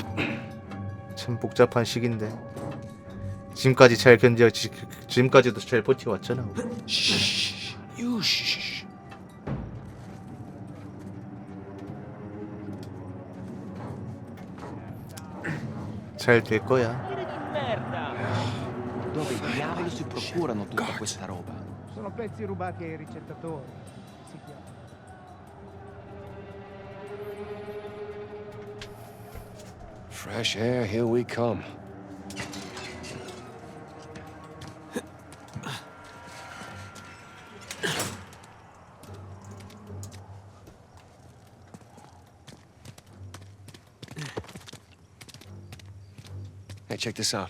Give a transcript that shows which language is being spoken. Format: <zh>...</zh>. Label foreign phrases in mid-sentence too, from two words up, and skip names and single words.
<ko>참 복잡한 시기인데 지금까지 지금까지도 잘 버텨왔잖아. 잘 될 거야.</ko> <it>Dove diavolo si procurano tutta questa roba? Sono pezzi rubati ai ricettatori. Si chiama.</it> <en>Fresh air, here we come. Hey, check this out.</en>